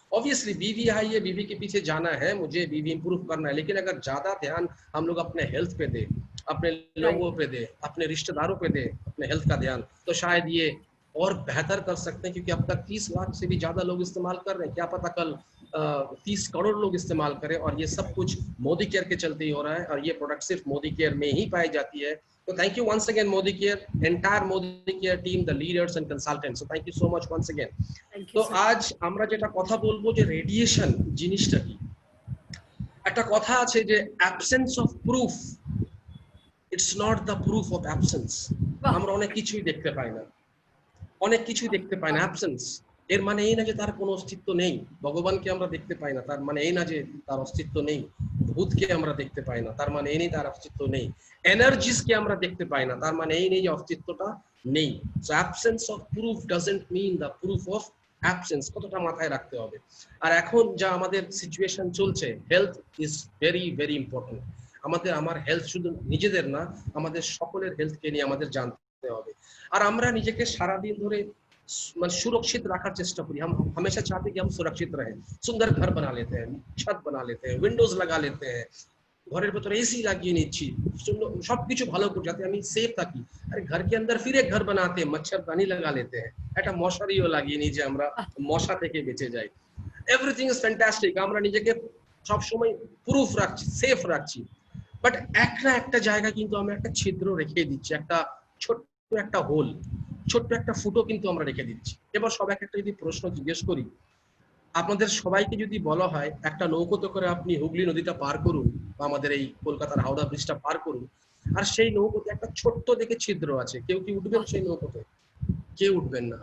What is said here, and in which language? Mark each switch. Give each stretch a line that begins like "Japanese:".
Hindi: Obviously बीवी high है, बीवी के पीछे जाना है, मुझे बीवी इंप्रूव करना है, लेकिन अगर ज्यादा ध्यान हम लोग अपने हेल्थ पे दे, अपने लोगों पे दे, अपने रिश्तेदारों पे दे अपने हेल्थ का ध्यान, तो शायद ये और बेहतर कर सकते हैं। क्योंकि अब तक 30 लाख से भी ज्यादा लोग इस्तेमाल कर रहे हैं, क्या पता कल 30 करोड़ लोग इस्तेमाल करें। और ये सब कुछ मोदी केयर के चलते ही हो रहा है, और ये प्रोडक्ट सिर्फ मोदी केयर में ही पाई जाती है।
English: So thank you once again Modi Care, entire Modi Care team, the leaders and consultants. So thank you so much once again.
Bangla: তো আজ আমরা যেটা কথা বলবো যে রেডিয়েশন জিনিসটা কি। একটা কথা আছে যে
English: absence of proof, it's not the proof of absence.
Bangla: আমরা অনেক কিছুই দেখতে পাই না, অনেক কিছুই দেখতে পাই না। অ্যাবসেন্স এর মানে এই না যে তার কোনো অস্তিত্ব নেই। ভগবানকে আমরা দেখতে পাই না, তার মানে এই না যে তার অস্তিত্ব নেই। ভূতকে আমরা দেখতে পাই না, তার মানে এই নেই তার অস্তিত্ব নেই। এনার্জিসকে আমরা দেখতে পাই না, তার মানে এই নেই যে অস্তিত্বটা নেই।
English: so absence of proof doesn't mean the proof of absence,
Bangla: কতটা মাথায় রাখতে হবে। আর এখন যা আমাদের সিচুয়েশন চলছে,
English: Health is very very important.
Bangla: আমার হেলথ শুধু নিজেদের না, আমাদের সকলের হেলথকে নিয়ে আমাদের জানতে হবে। আর আমরা নিজেকে সারাদিন ধরে মানে সুরক্ষিত রাখার চেষ্টা করি।
Hindi: हम हमेशा चाहते हैं कि हम सुरक्षित रहें, सुंदर घर बना लेते हैं, छत बना लेते हैं, विंडोज लगा लेते हैं,
Bangla: ঘরের ভেতরে এসি লাগিয়ে নিচ্ছি, সবকিছু ভালো করে যাতে আমি সেফ থাকি।
Hindi: আরে घर के अंदर फिर एक घर बनाते हैं, मच्छरदानी लगा लेते हैं,
Bangla: একটা মশারিও লাগিয়ে নিই যে আমরা মশা থেকে বেঁচে যাই।
English: everything is fantastic,
Bangla: আমরা নিজেকে সব সময় প্রুফ রাখছি, সেফ রাখছি, বাট একটা জায়গা কিন্তু আমরা একটা ছিদ্র রেখে দিচ্ছি, একটা ছোট্ট একটা হোল, ছোট্ট একটা ফুটো কিন্তু আমরা রেখে দিচ্ছি। এবার সবাইকে একটা যদি প্রশ্ন জিজ্ঞেস করি, আপনাদের সবাইকে যদি বলা হয় একটা নৌকোতে করে আপনি হুগলি নদীটা পার করুন বা আমাদের এই কলকাতার হাওড়া ব্রিজটা পার করুন, আর সেই নৌকোতে একটা ছোট্ট দেখে ছিদ্র আছে, কেউ কি উঠবেন সেই নৌকোতে? কেউ উঠবেন না।